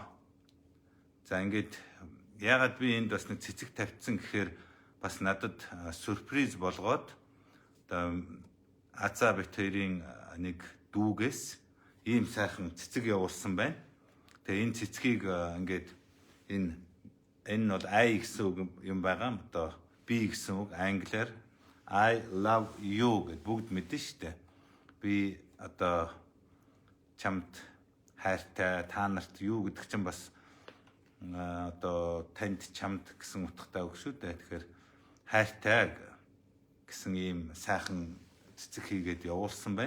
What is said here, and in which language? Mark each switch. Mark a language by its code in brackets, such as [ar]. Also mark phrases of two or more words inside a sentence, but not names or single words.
[mn] За ингээд яагаад би энд бас нэг цэцэг тавьсан гэхээр бас надад сюрприз болгоод Азаа бит хоёрын нэг дүүгээс ийм сайхан цэцэг явуулсан байна. Тэгээ энэ цэцгийг ингээд энэ бол I гэсэн үг юм байгаа. Би гэсэн үг англиар [en] I love you [mn] гэд бүгд мэднэ шүү дээ. Би чамд хайртай, та нарт юу гэдэг чинь бас танд чамд гэсэн утгатай үг шүү дээ. Тэгэхээр хайртай гэсэн ийм сайхан цэцэг хийгээд явуулсан байна.